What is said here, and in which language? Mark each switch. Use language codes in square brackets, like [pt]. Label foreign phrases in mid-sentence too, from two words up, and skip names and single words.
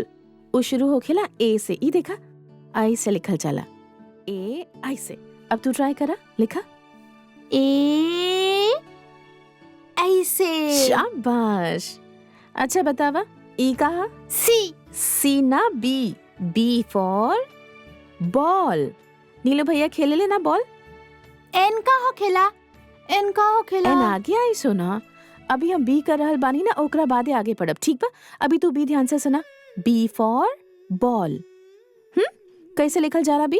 [bho] वो शुरू होखेला ए से। ई देखा, आई से लिखल जाला। ए आई से। अब तू ट्राई करा, लिखा। ए ऐसे। शाबाश। अच्छा बतावा, ई कहा? सी। सी ना बी। [en] B for ball. [bho] नीलो भैया खेले ले ना बॉल। एन का हो खेला? एन का हो खेला? एन आगे आई सुना। अभी हम बी कर रहल बानी ना, ओकरा बादे आगे पढ़ब, ठीक बा? अभी तू बी ध्यान से सुना। [en] B for ball. [bho] कैसे लिखल जाला बी?